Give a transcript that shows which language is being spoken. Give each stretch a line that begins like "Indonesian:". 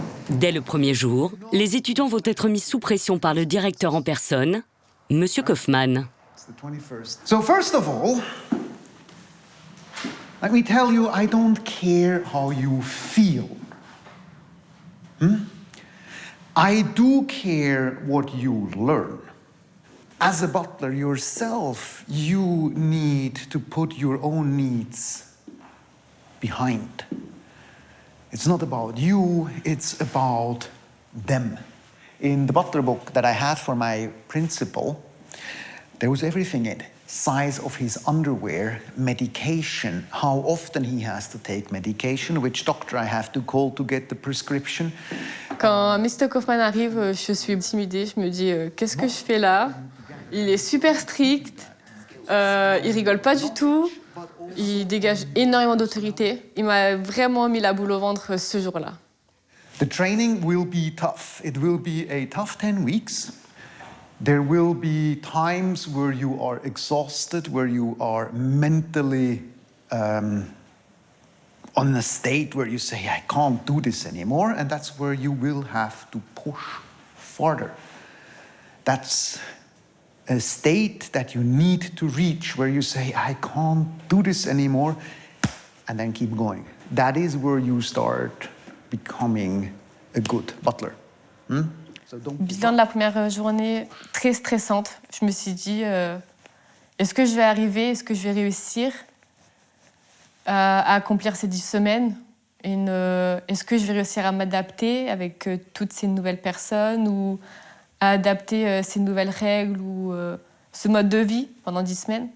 French: Dès le premier jour, les étudiants vont être mis sous pression par le directeur en personne, Monsieur Kaufmann.
English: It's the 21st. So first of all, let me tell you, I don't care how you feel. I do care what you learn. As a butler yourself, you need to put your own needs behind. It's not about you, it's about them. In the butler book that I had for my principal, there was everything in it. Size of his underwear, medication, how often he has to take medication, which doctor I have to call to get the prescription.
French: Quand Mr. Kaufmann arrive, je suis intimidée. Je me dis, qu'est-ce que je fais là? Il est super strict, il rigole pas du tout, il dégage énormément d'autorité. Il m'a vraiment mis la boule au ventre ce jour-là.
English: The training will be tough. It will be a tough 10 weeks. There will be times where you are exhausted, where you are mentally on a state where you say, I can't do this anymore, and that's where you will have to push farther. That's a state that you need to reach where you say, I can't do this anymore, and then keep going. That is where you start becoming a good butler.
French: Bilan de la première journée, très stressante. Je me suis dit, est-ce que je vais arriver, est-ce que je vais réussir à accomplir ces 10 semaines? Est-ce que je vais réussir à m'adapter avec toutes ces nouvelles personnes ou à adapter ces nouvelles règles ou ce mode de vie pendant 10 semaines?